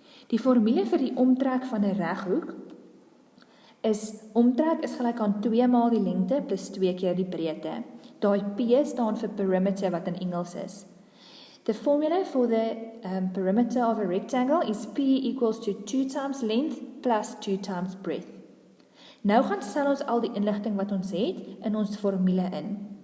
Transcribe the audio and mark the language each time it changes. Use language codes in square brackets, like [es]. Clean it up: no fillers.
[af] Die formule vir die omtrek van 'n reghoek is, omtrek is gelyk aan 2 maal die lengte plus 2 keer die breedte. Daai P staan vir perimeter wat in Engels is. [en] The formula for the perimeter of a rectangle is P equals to 2 times length plus 2 times breadth. [af] Nou gaan stel ons al die inligting wat ons het in ons formule in.